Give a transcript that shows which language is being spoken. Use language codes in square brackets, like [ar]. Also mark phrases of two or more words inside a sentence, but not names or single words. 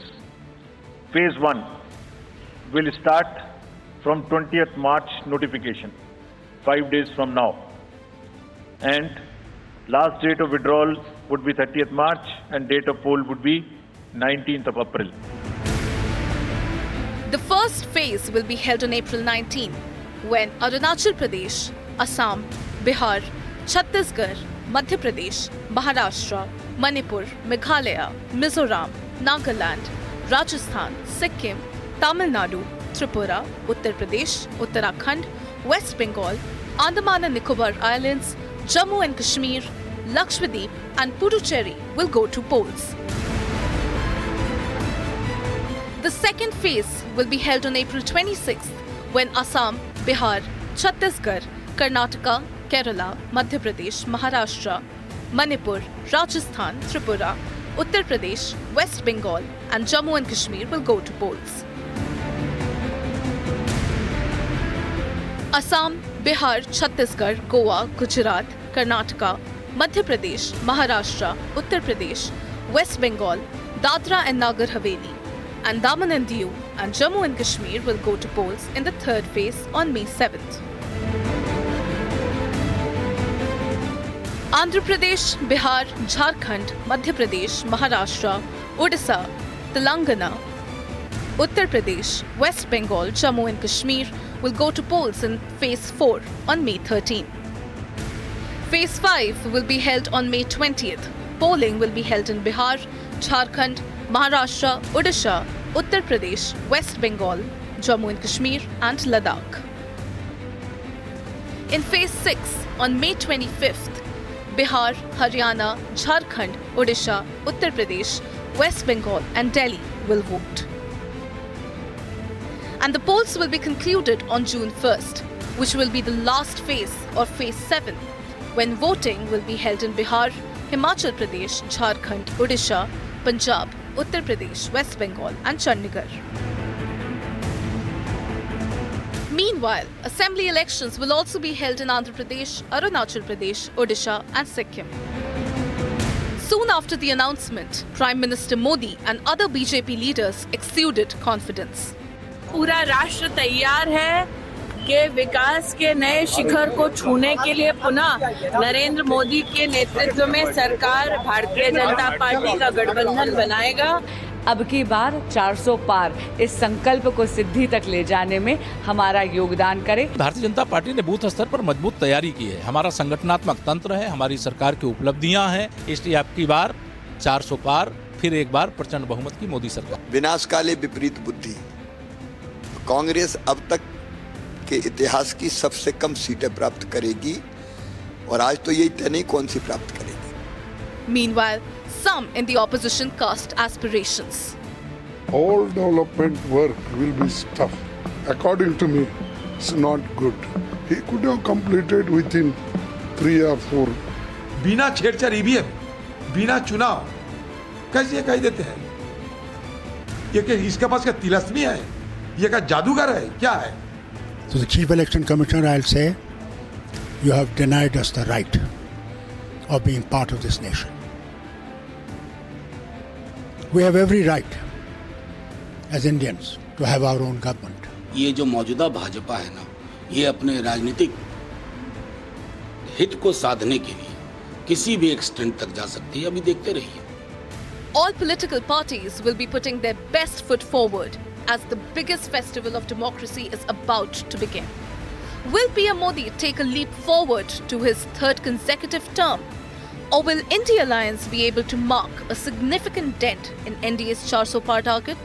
[en] Phase 1 will start from 20th March notification, 5 days from now. And last date of withdrawal would be 30th March and date of poll would be 19th of April. The first phase will be held on April 19, when Arunachal Pradesh, Assam, Bihar, Chhattisgarh, Madhya Pradesh, Maharashtra, Manipur, Meghalaya, Mizoram, Nagaland, Rajasthan, Sikkim, Tamil Nadu, Tripura, Uttar Pradesh, Uttarakhand, West Bengal, Andaman and Nicobar Islands, Jammu and Kashmir, Lakshadweep and Puducherry will go to polls. The second phase will be held on April 26th, when Assam, Bihar, Chhattisgarh, Karnataka, Kerala, Madhya Pradesh, Maharashtra, Manipur, Rajasthan, Tripura, Uttar Pradesh, West Bengal and Jammu and Kashmir will go to polls. Assam, Bihar, Chhattisgarh, Goa, Gujarat, Karnataka, Madhya Pradesh, Maharashtra, Uttar Pradesh, West Bengal, Dadra and Nagar Haveli, Andaman and Diu and Jammu and Kashmir will go to polls in the third phase on May 7th. Andhra Pradesh, Bihar, Jharkhand, Madhya Pradesh, Maharashtra, Odisha, Telangana, Uttar Pradesh, West Bengal, Jammu and Kashmir will go to polls in phase 4 on May 13. Phase 5 will be held on May 20th. Polling will be held in Bihar, Jharkhand, Maharashtra, Odisha, Uttar Pradesh, West Bengal, Jammu and Kashmir and Ladakh. In phase 6 on May 25th, Bihar, Haryana, Jharkhand, Odisha, Uttar Pradesh, West Bengal and Delhi will vote. And the polls will be concluded on June 1st, which will be the last phase or phase 7, when voting will be held in Bihar, Himachal Pradesh, Jharkhand, Odisha, Punjab, Uttar Pradesh, West Bengal and Chandigarh. Meanwhile, assembly elections will also be held in Andhra Pradesh, Arunachal Pradesh, Odisha and Sikkim. Soon after the announcement, Prime Minister Modi and other BJP leaders exuded confidence. [hi] पूरा राष्ट्र तैयार है कि विकास के नए शिखर को छूने के लिए पुनः नरेंद्र मोदी के नेतृत्व में सरकार भारतीय जनता पार्टी का गठबंधन बनाएगा। अब की बार 400 पार इस संकल्प को सिद्धि तक ले जाने में हमारा योगदान करे। भारतीय जनता पार्टी ने बूथ स्तर पर मजबूत तैयारी की है। हमारा संगठनात्मक तंत्र है, हमारी सरकार की उपलब्धियां हैं, इसलिए अब की बार 400 पार, फिर एक बार प्रचंड बहुमत की मोदी सरकार। [sa] विनाशकाले विपरीत बुद्धि। [hi] कांग्रेस अब तक के इतिहास की सबसे कम सीटें प्राप्त करेगी और आज तो यही तय नहीं कौन सी प्राप्त करेगी। [en] Meanwhile, some in the opposition cast aspirations. All development work will be tough. According to me, it's not good. He could have completed within 3 or 4. [hi] बिना छेड़छाड़ ईवीएम, बिना चुनाव कैसे कह देते हैं? ये कि इसके पास क्या तिलस्मी है? ये क्या जादूगर है? क्या है? [en] To the Chief Election Commissioner, I'll say, you have denied us the right of being part of this nation. We have every right as Indians to have our own government. [hi] ये जो मौजूदा भाजपा है ना, ये अपने राजनीतिक हित को साधने के लिए किसी भी एक्सटेंट तक जा सकती है, अभी देखते रहिए। [en] All political parties will be putting their best foot forward as the biggest festival of democracy is about to begin. Will PM Modi take a leap forward to his third consecutive term? Or will INDI Alliance be able to mark a significant dent in NDA's 400 par target?